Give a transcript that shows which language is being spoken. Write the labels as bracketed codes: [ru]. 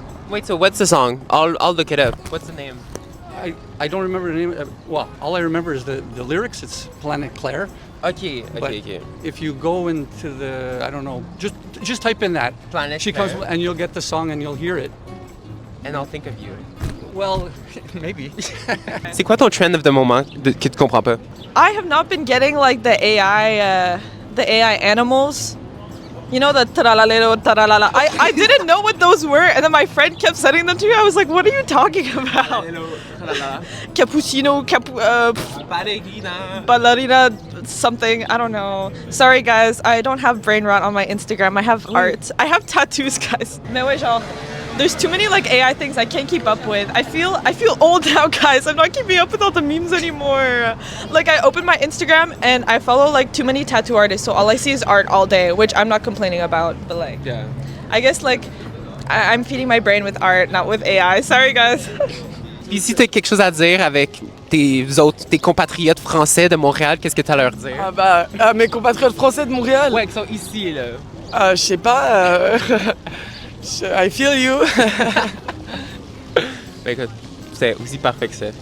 [en] Wait. So what's the song? I'll look it up. What's the name? I don't remember the name. Well, all I remember is the lyrics. It's Planet Claire. Okay. But Okay. if you go into the, I don't know, just type in that. Planet She comes Claire. and you'll get the song and you'll hear it. And I'll think of you. Well, maybe. [fr] C'est quoi ton trend of the moment que tu comprends pas? [en] I have not been getting like the AI animals. You know, the taralalero, taralala. I didn't know what those were, and then my friend kept sending them to me. I was like, what are you talking about? Cappuccino, ballerina, something. I don't know. Sorry, guys. I don't have brain rot on my Instagram. I have art. I have tattoos, guys. Mais ouais, genre, there's too many like AI things I can't keep up with. I feel old now, guys. I'm not keeping up with all the memes anymore. Like I open my Instagram and I follow like too many tattoo artists, so all I see is art all day, which I'm not complaining about, but like Yeah. I guess like I'm feeding my brain with art, not with AI. Sorry, guys. [fr] Puis si t'as quelque chose à dire avec tes compatriotes français de Montréal, qu'est-ce que t'as à leur dire? Ah bah, mes compatriotes français de Montréal. Ouais, qui sont ici, là. Je sais pas. I feel you. Ben écoute, c'est aussi parfait que ça.